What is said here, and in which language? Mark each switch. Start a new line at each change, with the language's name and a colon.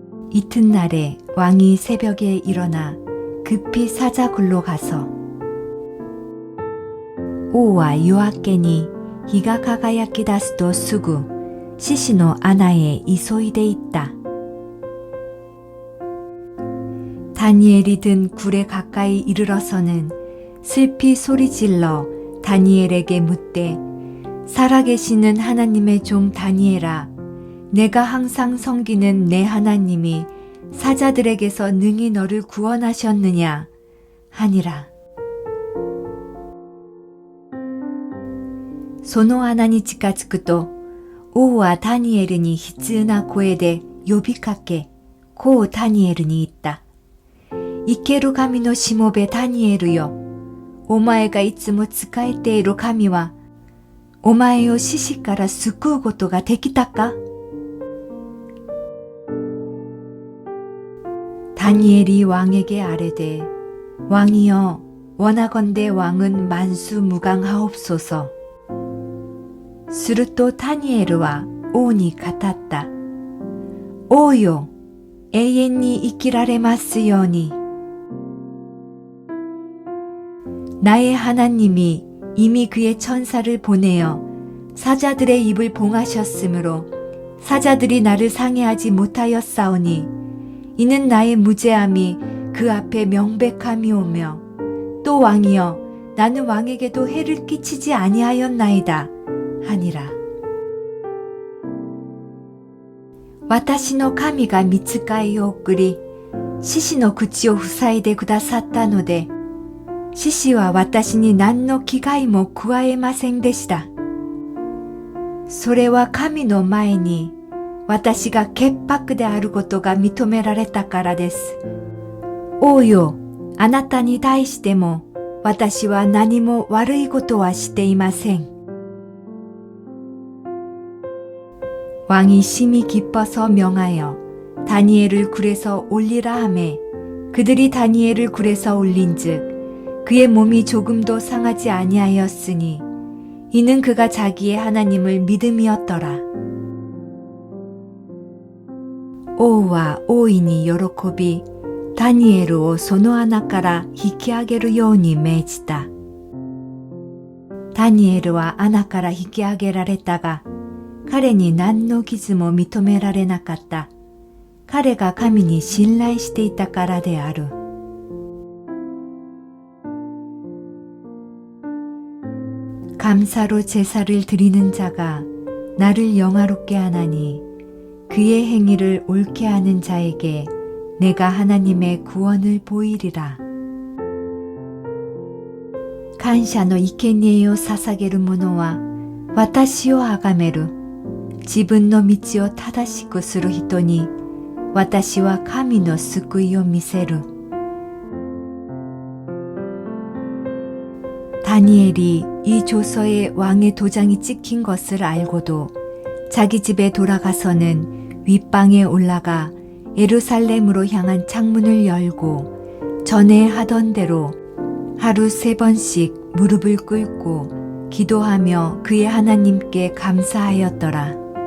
Korean: 이튿날에 왕이 새벽에 일어나 급히 사자굴로 가서
Japanese: 王は夜明けに日が輝き出すとすぐ獅子の穴へ急いで行った。
Korean: 다니엘이 든 굴에 가까이 이르러서는 슬피 소리질러 다니엘에게 묻되 살아계시는 하나님의 종 다니엘아, 내가 항상 섬기는 내 하나님이 사자들에게서 능히 너를 구원하셨느냐 하니라.
Japanese: その穴に近づくと王はダニエルに悲痛な声で呼びかけ、こうダニエルに言った。生ける神のしもべダニエルよ。お前がいつも仕えている神は、お前を死死から救うことができたか？
Korean: 다니엘이 왕에게 아뢰되 왕이여 원하건대 왕은 만수무강하옵소서.
Japanese: するとダニエルは王に語った。王よ、永遠に生きられますように。
Korean: 나의 하나님이 이미 그의 천사를 보내어 사자들의 입을 봉하셨으므로 사자들이 나를 상해하지 못하였사오니 이는 나의 무죄함이 그 앞에 명백함이오며 또 왕이여 나는 왕에게도 해를 끼치지 아니하였나이다 하니라.
Japanese: 私の神が御使いを送り獅子の口を塞いでくださったので獅子は私に何の危害も加えませんでした。それは神の前に私が潔白であることが認められたからです。王よ、あなたに対しても私は何も悪いことはしていません。
Korean: 왕이 심히 기뻐서 명하여 다니엘을 굴에서 올리라 하매 그들이 다니엘을 굴에서 올린즉 그의 몸이 조금도 상하지 아니하였으니 이는 그가 자기의 하나님을 믿음이었더라.
Japanese: 王は大いに喜びダニエルをその穴から引き上げるように命じた。ダニエルは穴から引き上げられたが、彼に何の傷も認められなかった。彼が神に信頼していたからである。
Korean: 감사로 제사를 드리는 자가 나를 영화롭게 하나니 그의 행위를 옳게 하는 자에게 내가 하나님의 구원을 보이리라.
Japanese: 感謝の生贄を捧げる者は私をあがめる。自分の道を正しくする人に私は神の救いを見せる。
Korean: 다니엘이 이 조서에 왕의 도장이 찍힌 것을 알고도 자기 집에 돌아가서는 윗방에 올라가 예루살렘으로 향한 창문을 열고 전에 하던 대로 하루 3번씩 무릎을 꿇고 기도하며 그의 하나님께 감사하였더라.